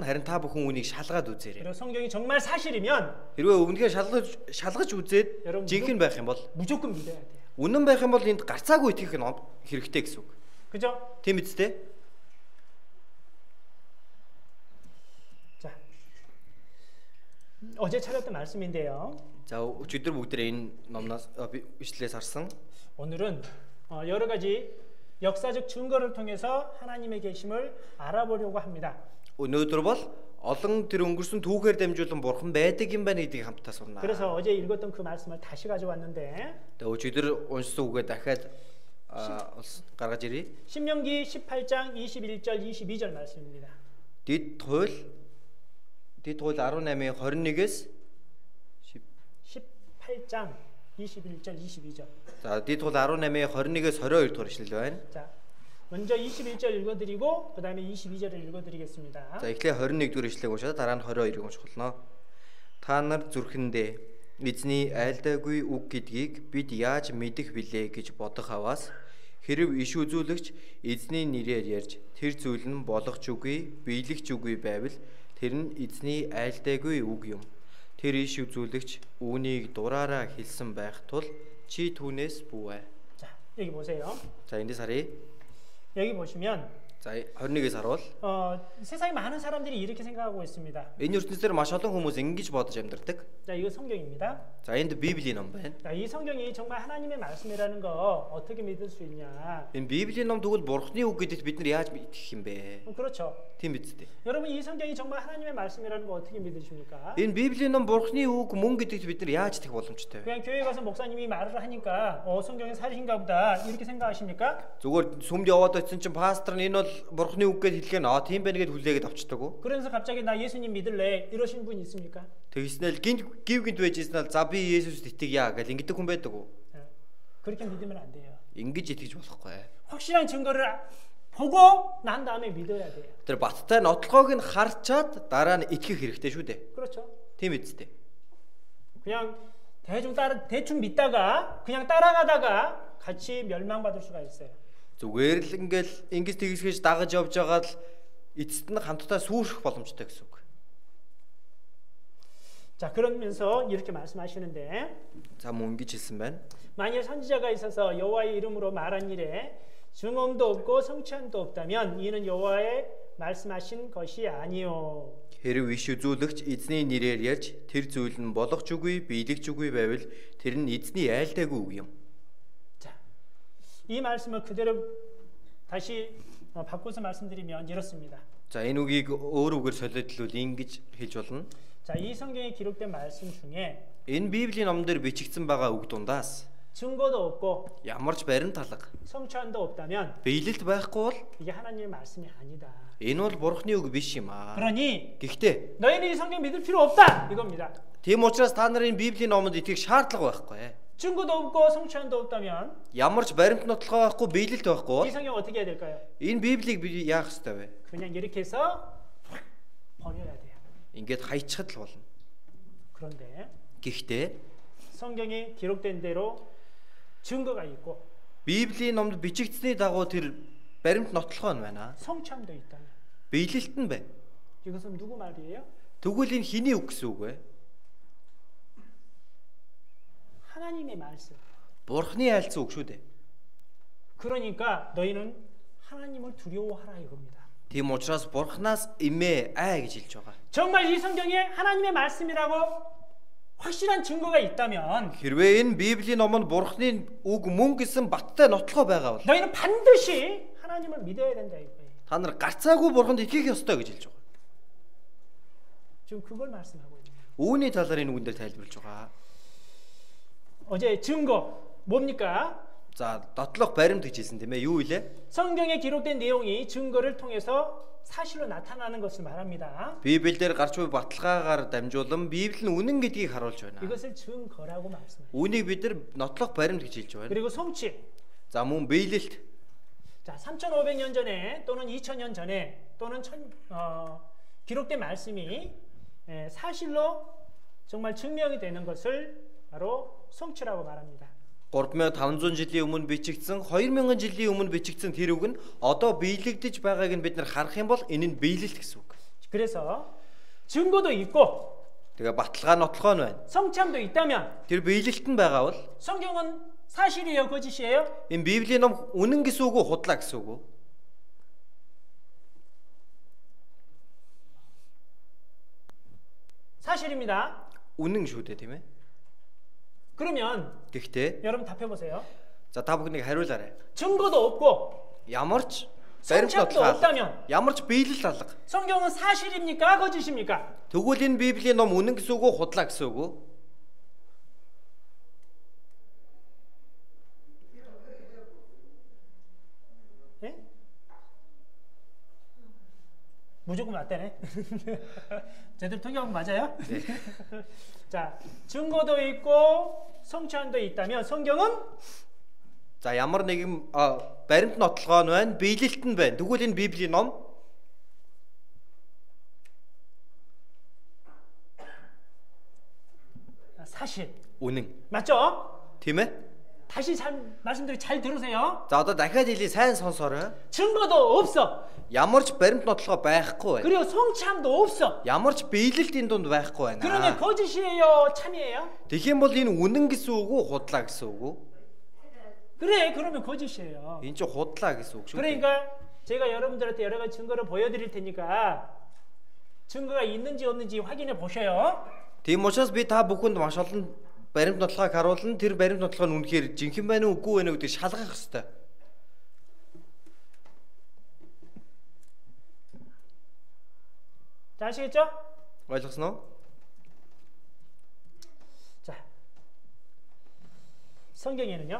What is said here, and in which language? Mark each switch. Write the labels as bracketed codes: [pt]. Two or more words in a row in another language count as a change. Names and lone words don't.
[mn] Харин та бүхэн үнийг шалгаад үзээрэй. [ko] 그리고 성경이 정말 사실이면 [mn] Хэрвээ үнэхээр шалгаж үзээд жинхэнэ байх юм бол [ko] 무조건 믿어야 돼요. [mn] үнэн байх юм бол энд гарцаагүй итгэх нь хэрэгтэй гэсэн үг. [ko] 그죠? [mn] Тийм үстэй? [ko] 자, 어제 찾았던 말씀인데요. [mn] За өчигдөр бүгдээ энэ номноос ишлээс харсан. [ko] 오늘은 여러 가지 역사적 증거를 통해서 하나님의 계심을 알아보려고 합니다. [mn] Өнөөдөр бол олон тэр өнгөрсөн түүхээр дамжуулан бурхан байдаг юм байна гэдгийг хамтдаа сурнаа. [ko] 그래서 어제 읽었던 그 말씀을 다시 가져왔는데 [mn] Тэгээ өчигдөр уншсан үгээ дахиад гаргаж ирье. [ko] 신명기 18장 21절 22절 말씀입니다. [mn] Дэд туйл 18-ийн 21-ээс [ko] 18장 21절 22절. [mn] За дэд туйл 18-ийн 21-ээс 22 дугаар ишлэл байна. [ko] 자, 먼저 21절 읽어드리고 그 다음에 22절을 읽어드리겠습니다. [mn] За эхлээ 21 дугаар ишлэгийг уншаад дараа нь 22-ыг унших болно. Та нар зүрхэндээ эзний айлдаагүй үг гэдгийг бид яаж мэдэх билээ гэж бодох аваас хэрв иш үзүүлэгч эзний нэрээр ярьж тэр зүйл нь болгоч үгүй, биелэгч үгүй байвал тэр нь эзний айлдаагүй үг юм. Тэр иш үзүүлэгч үүнийг дураараа хэлсэн байх тул чи түүнээс бүүе. [ko] 자, 여기 보세요. [mn] 자 эндээс харъя. [ko] 여기 보시면 [mn] За 21-ээс харуул. [ko] 세상에 많은 사람들이 이렇게 생각하고 있습니다. [mn] Энэ ертөнцийн маш олон хүмүүс ингэж бодож амьдардаг. [ko] 자, 이거 성경입니다. [mn] За энд Библийн ном байна. [ko] 자, 이 성경이 정말 하나님의 말씀이라는 거 어떻게 믿을 수 있냐? [mn] Энэ Библийн ном тэгвэл Бурхны үг гэдэгт бид нар яаж итгэх юм бэ? [ko] 그렇죠. [mn] Тийм биз дээ. [ko] 여러분 이 성경이 정말 하나님의 말씀이라는 거 어떻게 믿으십니까? [mn] Энэ Библийн ном Бурхны үг мөн гэдэгт бид нар яаж итгэх боломжтой вэ? [ko] 그냥 교회 가서 목사님이 말을 하니까 성경이 사실인가 보다 이렇게 생각하십니까? [mn] Зүгээр сүмд яваад очсон чинь пастор нь энэ бол Бурхны үг гэж хэлгээ наа тийм байна гэж хүлээгээд авчдаг уу? [ko] 그러면서 갑자기 나 예수님 믿을래 이러신 분 있습니까? [mn] Тэгснээр гинт байжсэн нь за би Есүст итгэя гэж ингэдэг хүн байдаг уу? [ko] 그렇게 믿으면 안 돼요. [mn] Ингэж итгэж болохгүй. [ko] 확실한 증거를 보고 난 다음에 믿어야 돼요. [mn] Тэр баттай нотлогоог нь харчаад дараа нь итгэх хэрэгтэй шүү дээ. [ko] 그렇죠. [mn] Тийм биз дээ. [ko] 그냥 대충 믿다가 그냥 따라가다가 같이 멸망받을 수가 있어요. [mn] Зүгээр л ингээл ингэж тэгсгэж дагаж явж байгаа л эцэст нь хамтдаа сүрэх боломжтой гэсэн үг. [ko] 자, 그러면서 이렇게 말씀하시는데 [mn] За мөн ингэж хэлсэн байна. [ko] 만일 선지자가 있어서 여호와의 이름으로 말한 일에 증언도 없고 성취함도 없다면 이는 여호와의 말씀하신 것이 아니요. [mn] Хэрв иш үзүүлэгч эзний нэрээр ярьж тэр зүйл нь болгоч үгүй, биелэгч үгүй байвал тэр нь эзний айлдаагүй үг юм. [ko] 자, 이 말씀을 그대로 다시 바꿔서 말씀드리면 이렇습니다. [mn] За энэ үгийг өөр үгээр солиодлвол ингэж хэлж болно. [ko] 자, 이 성경에 기록된 말씀 중에 [mn] Энэ Библийн номдэр бичигдсэн байгаа үг дундаас [ko] 증거도 없고 [mn] ямар ч баримталга, [ko] 성취함도 없다면 [mn] биелэлт байхгүй бол [ko] 이게 하나님의 말씀이 아니다. [mn] энэ бол Бурхны үг биш юм аа. [ko] 그러니 [mn] Гэхдээ [ko] 너희는 이 성경 믿을 필요 없다 이겁니다. [mn] тийм учраас та нарын Библийн номонд итгэх шаардлага байхгүй. [ko] 증거도 없고 성취함도 없다면 [mn] Ямар ч баримт нотлогоо байхгүй, биелэлт байхгүй бол [ko] 이 성경 어떻게 해야 될까요? [mn] энэ Библийг би яах ёстой вэ? [ko] 그냥 이렇게 해서 버려야 돼요. [mn] ингээд хайчихад л болно. [ko] 그런데 [mn] Гэхдээ [ko] 성경에 기록된 대로 증거가 있고 [mn] Библийн номд бичигдсэний дагуу тэр баримт нотлохоо нь байна. [ko] 성참도 있다면 [mn] Биелэлт нь байна. [ko] 이것은 누구 말이에요? [mn] Тэгвэл энэ хэний үг гэсэн үг вэ? [ko] 하나님의 말씀. [mn] Бурхны айлцсан үг шүү дээ. [ko] 그러니까 너희는 하나님을 두려워하라 이겁니다. [mn] Тийм учраас Бурханаас эмээ ай гэж хэлж байгаа. [ko] 정말 이 성경에 하나님의 말씀이라고 확실한 증거가 있다면 [mn] Хэрвээ энэ Библийн номонд Бурхны үг мөн гэсэн баттай нотлохоо байгаа бол [ko] 너희는 반드시 하나님을 믿어야 된다 이거예요. [mn] та нар гарцаагүй Бурханд итгэх ёстой гэж хэлж байгаа. [ko] 지금 그걸 말씀하고 있는 거예요. [mn] Үүний талаар энэ үгэн дээр тайлбарлаж байгаа. [ko] 어제 증거 뭡니까? [mn] За, дотлох баримт гэж хэлсэн тийм ээ. Юу илээ? [ko] 성경에 기록된 내용이 증거를 통해서 사실로 나타나는 것을 말합니다. [mn] Библиэлд гарч буй баталгаагаар дамжуулан Библи нь үнэн гэдгийг харуулж байна. [ko] 이것을 증거라고 말씀합니다. [mn] Үүнийг бид нар нотлох баримт гэж хэлж байна. [ko] 그리고 성취. [mn] За мөн биелэлт. [ko] 자, 3,500년 전에 또는 2,000년 전에 또는 기록된 말씀이 사실로 정말 증명이 되는 것을 바로 성취라고 말합니다. [mn] 3500 жилийн өмнө бичигдсэн 2000 жилийн өмнө бичигдсэн тэр үг нь одоо биелэгдэж байгааг нь бид нар харах юм бол энэ нь биелэлт гэсэн үг. [ko] 그래서 증거도 있고 [mn] Тэгээ баталгаа нотлохоо нь байна. [ko] 성참도 있다면 [mn] Тэр биелэлт нь байгаа бол [ko] 성경은 사실이에요, 거짓이에요? [mn] энэ Библийн ном үнэн гэсэн үг үү, худлаа гэсэн үг үү? [ko] 사실입니다. [mn] Үнэн шүү дээ, тийм ээ. [ko] 그러면 [mn] Гэхдээ [ko] 여러분 답해 보세요. [mn] за та бүхнийг хариулаарай. [ko] 증거도 없고 [mn] Ямар ч баримт [ko] 성참도 [mn] нотлох [ko] 없다면 [mn] ямар ч биелэл алга. [ko] 성경은 사실입니까? 거짓입니까? [mn] Тэгвэл энэ Библийн ном үнэн гэсэн үг үү, худлаа гэсэн үг үү? [ko] 예? 무조건 맞다네. 제대로 통역한 거 맞아요? 네. 자, 증거도 있고 성찬도 있다면 성경은 [mn] За ямар нэгэн баримт нотлогоо нь байна, биелэлт нь байна. Тэгвэл энэ Библийн ном [ko] 사실. [mn] үнэн. [ko] 맞죠? [mn] Тийм ээ? [ko] 다시 말씀드리고 잘 들으세요. [mn] За одоо дахиад хэлье, сайн сонсоорой. [ko] 증거도 없어. [mn] Ямар ч баримт нотлогоо байхгүй байна. [ko] 그리고 성참도 없어. [mn] Ямар ч биелэлт энэ дунд байхгүй [ko] 그러면 [mn] байна. [ko] 거짓이에요, 참이에요? [mn] Тэгэх юм бол энэ үнэн гэсэн үг үү, худлаа гэсэн үг үү? [ko] 그래, 그러면 거짓이에요. [mn] Энэ ч худлаа гэсэн үг шүү дээ. [ko] 그러니까 제가 여러분들한테 여러 가지 증거를 보여드릴 테니까 증거가 있는지 없는지 확인해 보셔요. [mn] Тийм учраас би та бүхэнд маш олон баримт нотлогыг харуулна. Тэр баримт нотлого нь үнэхээр жинхэнэ байна уу, үгүй байна уу гэдгийг шалгах хэрэгтэй. [ko] 자, 아시겠죠? [mn] Ойлгосноо? [ko] 자, 성경에는요